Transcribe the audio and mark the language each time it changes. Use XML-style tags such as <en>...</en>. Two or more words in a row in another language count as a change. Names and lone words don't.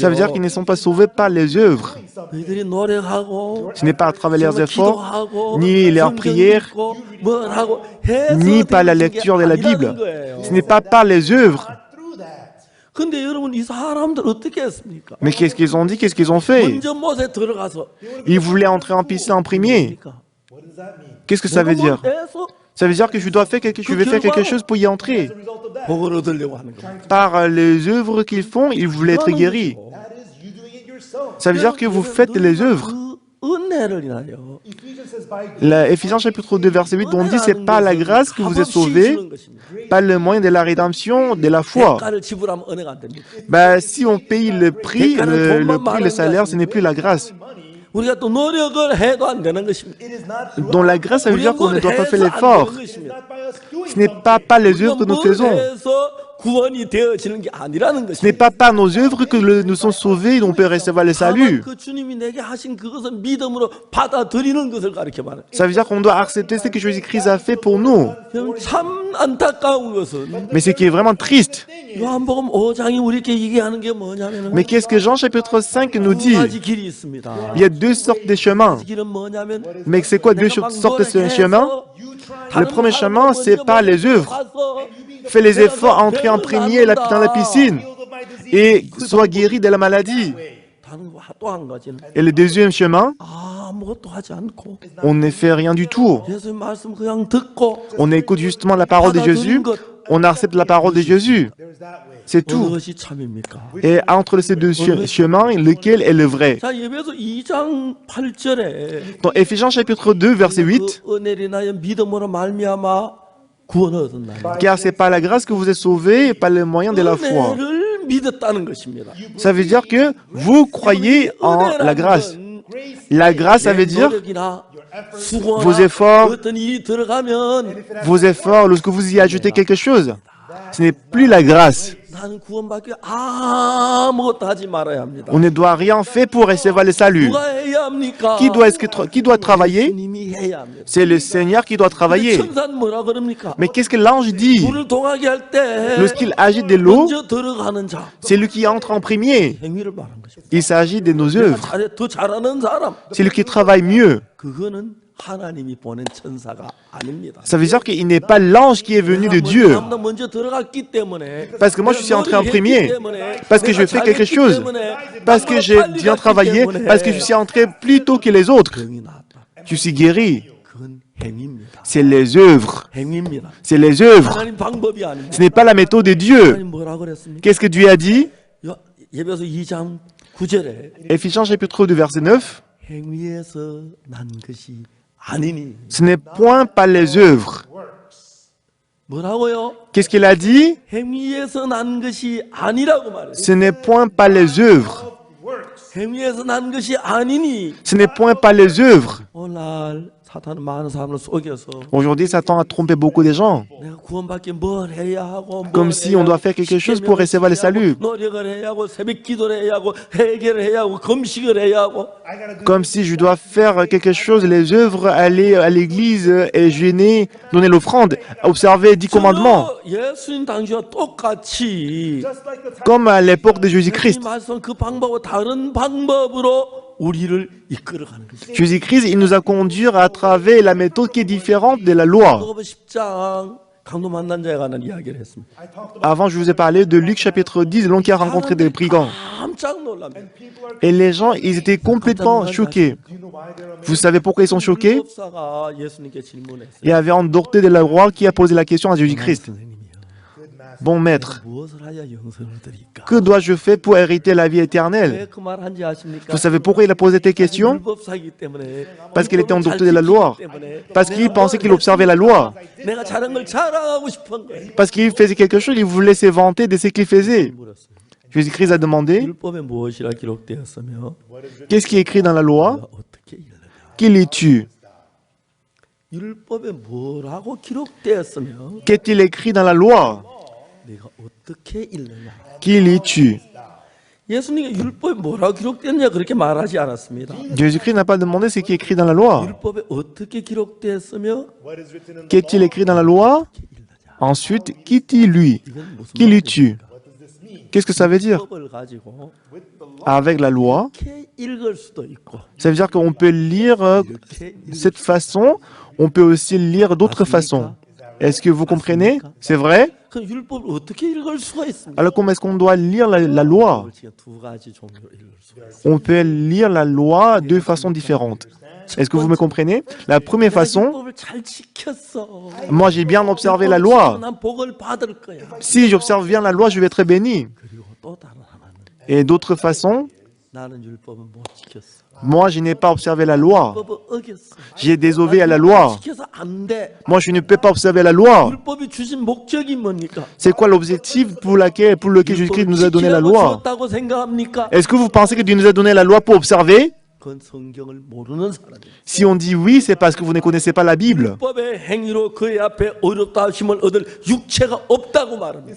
<fr>Ça veut dire qu'ils ne sont pas sauvés par les œuvres.</fr> <ko>너희들이 노력하고</ko> <fr>Ce n'est pas à travers leurs efforts,</fr> <ko>기도하고</ko> <fr>ni leurs</fr> <ko>성경</ko> <fr>prières,</fr> <ko>읽고 뭘 하고 해서</ko> <fr>ni par la</fr> <ko>되어진 게</ko> <fr>lecture de la</fr> <ko>아니라는</ko> <fr>Bible.</fr> <ko>거예요.</ko> <fr>Ce n'est pas par les œuvres.</fr> <ko>근데 여러분 이 사람들 어떻게 했습니까?</ko> <fr>Mais qu'est-ce qu'ils ont dit? Qu'est-ce qu'ils ont fait?</fr> <ko>먼저 못에 들어가서</ko> <fr>Ils voulaient entrer en piscine en premier.</fr> <ko>그러니까</ko> <fr>Qu'est-ce que ça veut dire?</fr> <ko>해서</ko> <fr>Ça veut dire que je vais faire quelque chose pour y entrer.</fr> <ko>복을 얻으려고 하는 겁니다.</ko> <fr>Par les œuvres qu'ils font, ils voulaient être guéris. Ça veut dire que vous faites les œuvres.</fr> <ko>그 은혜를 인하여</ko> <fr>La Éphésiens chapitre 2 verset 8, on dit c'est par la grâce que vous êtes sauvés, par le moyen de la rédemption, de la foi.</fr> <ko>대가를 지불하면 은혜가 안 됩니다.</ko> <fr>Ben, si on paye le prix, le salaire, ce n'est plus la grâce.</fr> <ko>우리가 또 노력을 해도 안 되는 것입니다.</ko> <fr>Dans la grâce, ça veut dire qu'on ne doit pas faire</fr> <ko>해서</ko> <fr>l'effort.</fr> <ko>안 되는 것입니다.</ko> <fr>Ce n'est pas par les œuvres que nous faisons.</fr> <ko>해서 구원이 되어지는 게 아니라는</ko> <fr>Ce n'est</fr> <ko>것입니다.</ko> <fr>pas par nos œuvres que nous sommes sauvés et on peut recevoir le salut.</fr> <ko>그 주님이 내게 하신 그것을 믿음으로 받아들이는 것을 가르쳐 말해요.</ko> <fr>Ça veut dire qu'on doit accepter ce que Jésus-Christ a fait pour nous.</fr> <ko>참 안타까운 것은</ko> <fr>Mais ce qui est vraiment triste,</fr> <ko>요한복음 5장이 우리에게 얘기하는 게 뭐냐면은</ko> <fr>mais qu'est-ce que Jean chapitre 5 nous</fr> <ko>두</ko> <fr>dit?</fr> <ko>가지 길이 있습니다.</ko> <fr>Il y a deux sortes de chemins.</fr> <ko>그 길은 뭐냐면</ko> <fr>Mais c'est quoi deux sortes de chemins? Le premier chemin, c'est par les œuvres. Fais les efforts, entrer en premier dans la piscine et sois guéri de la maladie.</fr> <ko>또 한 가지는</ko> <fr>Et le deuxième chemin,</fr> <ko>아무것도 하지 않고</ko> <fr>on ne fait rien du tout.</fr> <ko>예수님 말씀 그냥 듣고</ko> <fr>On écoute justement la parole de Jésus, on accepte la parole de Jésus. C'est</fr> <ko>어느</ko> <fr>tout.</fr> <ko>것이 참입니까?</ko> <fr>Et entre ces deux chemins, lequel est le vrai?</fr> <ko>자, 예배소 2장 8절에</ko> <fr>Dans Éphésiens chapitre 2, verset 8,</fr> <ko>그 은혜를 인하여 믿음으로 말미암아 구원을 얻었나니</ko> <fr>car c'est par la grâce que vous êtes sauvés et par le moyen de la foi.</fr> <ko>은혜를 믿었다는 것입니다.</ko> <fr>Ça veut dire que vous croyez en la grâce. La grâce, ça veut dire</fr> <ko>노력이나 수고나</ko> <fr>vos efforts,</fr> <ko>어떤 일이 들어가면</ko> <fr>vos efforts, lorsque vous y ajoutez quelque chose. Ce n'est plus la grâce.</fr> <ko>나는 구원받기 아무것도 하지 말아야 합니다.</ko> <fr>On ne doit rien faire pour recevoir le salut.</fr> <ko>누가 해야 합니까?</ko> <fr>Qui doit travailler?</fr> <ko>예수님이 해야 합니다.</ko> <fr>C'est le Seigneur qui doit travailler.</fr> <ko>천사는 뭐라 그럽니까?</ko> <fr>Mais qu'est-ce que l'ange dit?</fr> <ko>불을 동하게 할 때</ko> <fr>Lorsqu'il agite de l'eau,</fr> <ko>먼저 들어가는 자</ko> <fr>c'est lui qui entre en premier.</fr> <ko>행위를 말한 것입니다.</ko> <fr>Il s'agit de nos œuvres.</fr> <ko>더 잘하는 사람</ko> <fr>C'est lui qui travaille mieux.</fr> <ko>그거는 하나님이 보낸 천사가 아닙니다.</ko> <fr>Ça veut dire qu'il n'est pas l'ange qui est venu de Dieu.</fr> <ko>내가 먼저 들어갔기 때문에</ko> <fr>Parce que moi, je suis entré en premier. Parce que je fais quelque chose. Parce que j'ai bien travaillé. Parce que je suis entré plus tôt que les autres.</fr> <ko>병이 나왔다.</ko> <fr>Je suis guéri.</fr> <ko>그건 행위입니다.</ko> <fr>C'est les œuvres.</fr> <ko>행위입니다.</ko> <fr>C'est les œuvres.</fr> <ko>하나님 방법이 아닙니다.</ko> <fr>Ce n'est pas la méthode de Dieu.</fr> <ko>하나님 뭐라 그랬습니까?</ko> <fr>Qu'est-ce que Dieu a dit?</fr> <ko>예배소 2장 9절에</ko> <fr>Éphésiens chapitre 2, verset 9.</fr> <ko>행위에서 난 것이 아니니</ko> <fr>Ce n'est point par les œuvres.</fr> <ko>뭐라고요?</ko> <fr>Qu'est-ce qu'il a dit?</fr> <ko>행위에서 난 것이 아니라고 말해요.</ko> <fr>Ce n'est point par les œuvres.</fr> <ko>행위에서 난 것이 아니니</ko> <fr>Ce n'est point par les œuvres.</fr> <ko>오늘 사탄은 많은 사람을 속여서</ko> <fr>Aujourd'hui, Satan a trompé beaucoup de gens.</fr> <ko>내가 구원받기 뭘 해야 하고</ko> <fr>Comme si on doit faire quelque chose pour recevoir le salut.</fr> <ko>노력을 해야 하고 새벽 기도를 해야 하고 회개를 해야 하고 금식을 해야 하고</ko> <fr>Comme si je dois faire quelque chose, les œuvres, aller à l'église et jeûner, donner l'offrande, observer 10 commandements.</fr> <ko>예수님 당시와 똑같이</ko> <fr>Comme à l'époque de Jésus-Christ.</fr> <ko>말씀 그 방법과 다른 방법으로 우리를 이끌어가는 거죠.</ko> <fr>Jésus-Christ, il nous a conduits à travers la méthode qui est différente de la loi.</fr> <ko>누가복음 10장 강도 만난 자에 관한 이야기를 했습니다.</ko> <fr>Avant, je vous ai parlé de Luc chapitre 10, l'homme qui a rencontré des brigands.</fr> <ko>깜짝 놀랍니다.</ko> <fr>Et les gens, ils étaient complètement choqués. Vous savez pourquoi ils sont choqués?</fr> <ko>율법사가 예수님께 질문했어요.</ko> <fr>Il y avait un docteur de la loi qui a posé la question à Jésus-Christ.</fr> <ko>선생님이요.</ko> <fr>Bon maître,</fr> <ko>무엇을 하여 영생을 얻으리까?</ko> <fr>que dois-je faire pour hériter la vie éternelle?</fr> <ko>왜 그 말 한지 아십니까?</ko> <fr>Vous savez pourquoi il a posé cette question?</fr> <ko>율법사이기 때문에</ko> <fr>Parce qu'il était un</fr> <ko>율법을</ko> <fr>docteur</fr> <ko>잘</ko> <fr>de la loi.</fr> <ko>지키기 때문에</ko> <fr>Parce qu'il</fr> <ko>내가</ko> <fr>pensait</fr> <ko>뭘</ko> <fr>qu'il observait la loi.</fr> <ko>내가 잘한 걸 자랑하고 싶은 거예요.</ko> <fr>Parce qu'il faisait quelque chose, il voulait se vanter de ce qu'il faisait.</fr> <ko>물었어요.</ko> <fr>Jésus-Christ a demandé,</fr> <ko>율법에 무엇이라 기록되었으며</ko> <fr>qu'est-ce qui est écrit dans la loi?</fr> <ko>내가 어떻게 읽느냐?</ko> <fr>Qui lis-tu?</fr> <ko>율법에 뭐라고 기록되었으며</ko> <fr>Qu'est-il écrit dans la loi?</fr> <ko>내가 어떻게 읽느냐?</ko> <fr>Qui lis-tu?</fr> <ko>예수님이 율법에 뭐라고 기록되었냐 그렇게 말하지 않았습니다.</ko> <fr>Jésus-Christ n'a pas demandé ce qui est écrit dans la loi.</fr> <ko>율법에 어떻게 기록되었으며</ko> <fr>Qu'est-il écrit dans la loi? Ensuite, qui dit lui?</fr> <ko>이건 무슨</ko> <fr>Qui lis-tu? Qu'est-ce que ça veut dire?</fr> <ko>율법을 가지고</ko> <fr>Avec la loi,</fr> <ko>이렇게 읽을 수도 있고</ko> <fr>ça veut dire qu'on peut lire</fr> <ko>이렇게</ko> <fr>cette façon, on peut aussi lire d'autres façons. Est-ce que vous comprenez? C'est vrai?</fr> <ko>그 율법을 어떻게 읽을 수가 있습니까?</ko> <fr>Alors comment est-ce qu'on doit lire la loi?</fr> <ko>지금 두 가지 종류로 읽을 수가 있어요.</ko> <fr>On peut lire la loi de façon différente. Est-ce que vous me comprenez? La première façon,</fr> <ko>율법을 잘 지켰어.</ko> <fr>moi j'ai bien observé la loi.</fr> <ko>난 복을 받을 거야.</ko> <fr>Si j'observe bien la loi, je vais être béni.</fr> <ko>그리고 또 다른 하나는</ko> <fr>Et d'autres façons,</fr> <ko>나는 율법을 못 지켰어.</ko> <fr>moi je n'ai pas observé la loi.</fr> <ko>율법을 어겼어.</ko> <fr>J'ai désobéi à la loi.</fr> <ko>지켜서 안 돼.</ko> <fr>Moi je ne peux pas observer la loi.</fr> <ko>율법이 주신 목적이 뭡니까?</ko> <fr>C'est quoi l'objectif pour lequel Jésus-Christ nous a donné la loi?</fr> <ko>주었다고 생각합니까?</ko> <fr>Est-ce que vous pensez que Dieu nous a donné la loi pour observer?</fr> <ko>그건 성경을 모르는 사람이에요.</ko> <fr>Si on dit oui, c'est parce que vous ne connaissez pas la Bible.</fr> <ko>율법의 행위로 그의 앞에 어렵다 하심을 얻을 육체가 없다고 말합니다.</ko>